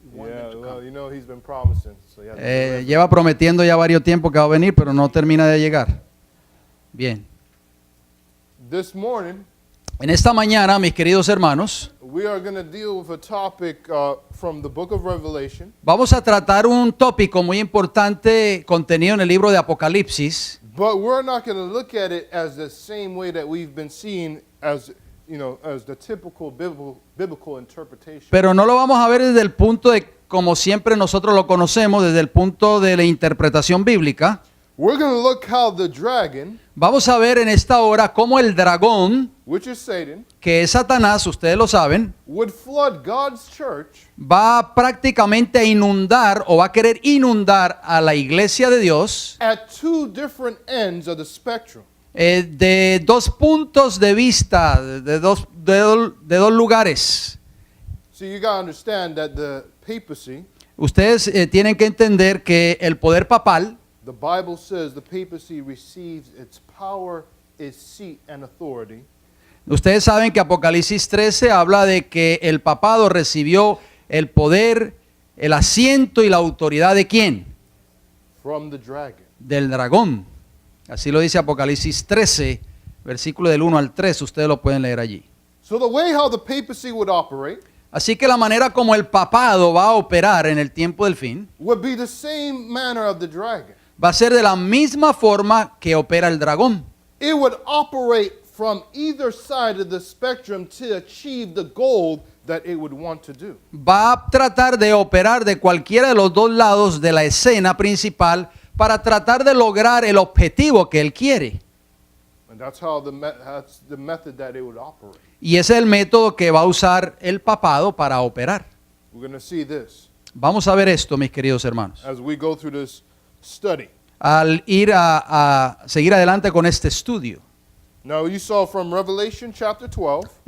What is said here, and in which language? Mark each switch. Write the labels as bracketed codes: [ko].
[en] Yeah, well, you know he's been promising. So yeah, [es] Lleva prometiendo ya varios tiempos que va a venir, pero no termina de llegar. Bien. [en] This morning, [es] En esta mañana, mis queridos hermanos, [en] we are going to deal with a topic from the book of Revelation. [es] vamos a tratar un tópico muy importante contenido en el libro de Apocalipsis, [en] But we're not going to look at it as the same way that we've been seeing as, as the typical biblical interpretation. [es] pero no lo vamos a ver desde el punto de como siempre nosotros lo conocemos, desde el punto de la interpretación bíblica. [en] We're going to look how the dragon, [es] Vamos a ver en esta hora cómo el dragón, [en] which is Satan, [es] que es Satanás, ustedes lo saben, [en] would flood God's church [es] va prácticamente a inundar o va a querer inundar a la iglesia de Dios [en] at two different ends of the spectrum. [es] de dos puntos de vista, de dos lugares. [en] So you got to understand that the papacy, [es] Ustedes tienen que entender que el poder papal, [en] the Bible says the papacy receives its power, its seat, and authority [es] ustedes saben que Apocalipsis 13 habla de que el papado recibió el poder, el asiento y la autoridad ¿de quién? [en] from the dragon. [es] Del dragón. Así lo dice Apocalipsis 13, versículo del 1 al 3, ustedes lo pueden leer allí. [en] So the way how the papacy would operate [es] Así que la manera como el papado va a operar en el tiempo del fin [en] would be the same manner of the dragon. [es] va a ser de la misma forma que opera el dragón. [en] It would operate from either side of the spectrum to achieve the goal that it would want to do. [es] Va a tratar de operar de cualquiera de los dos lados de la escena principal para tratar de lograr el objetivo que él quiere. [en] And that's the method that it would operate. [es] Y ese es el método que va a usar el papado para operar. [en] We're going to see this [es] Vamos a ver esto, mis queridos hermanos. [en] as we go through this study. [es] Al ir a seguir adelante con este estudio. [en] Now you saw from Revelation chapter 12.